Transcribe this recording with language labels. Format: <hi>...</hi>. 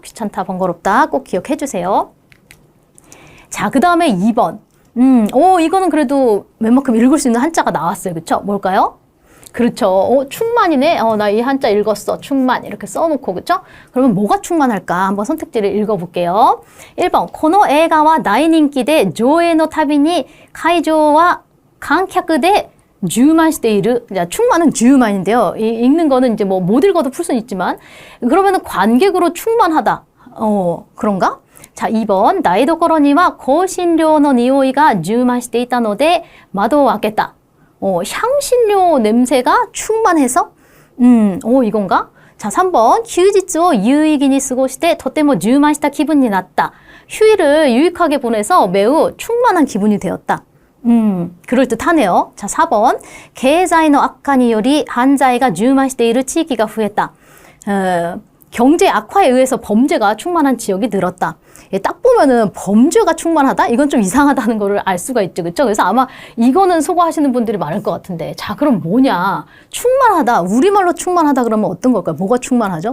<ko>귀찮다, 번거롭다 꼭 기억해 주세요. 자, 그 다음에 2번. 이거는 그래도 웬만큼 읽을 수 있는 한자가 나왔어요. 그렇죠? 뭘까요? 그렇죠. 충만이네. 나 이 한자 읽었어. 충만. 이렇게 써놓고, 그쵸? 그러면 뭐가 충만할까? 한번 선택지를 읽어볼게요. 1번.</ko> <ja>この映画は大人気で上映のたびに会場は観客で充満している.</ja> <ko>자, 충만은 주만인데요. 읽는 거는 이제 뭐 못 읽어도 풀 수는 있지만, 그러면은 관객으로 충만하다. 그런가? 자, 2번.</ko> <ja>台所には香辛料の匂いが充満していたので窓を開けた.</ja> <ko>향신료 냄새가 충만해서? 이건가? 자, 3번.</ko> <ja>休日を有意義に過ごしてとても充満した気分になった.</ja> <ko>휴일을 유익하게 보내서 매우 충만한 기분이 되었다. 그럴듯하네요. 자, 4번.</ko> <ja>経済の悪化により犯罪が充満している地域が増えた.</ja> <ko>경제 악화에 의해서 범죄가 충만한 지역이 늘었다. 예, 딱 보면은 범죄가 충만하다? 이건 좀 이상하다는 거를 알 수가 있죠. 그렇죠? 그래서 아마 이거는 소거하시는 분들이 많을 것 같은데. 자, 그럼 뭐냐? 충만하다. 우리말로 충만하다 그러면 어떤 걸까요? 뭐가 충만하죠?</ko>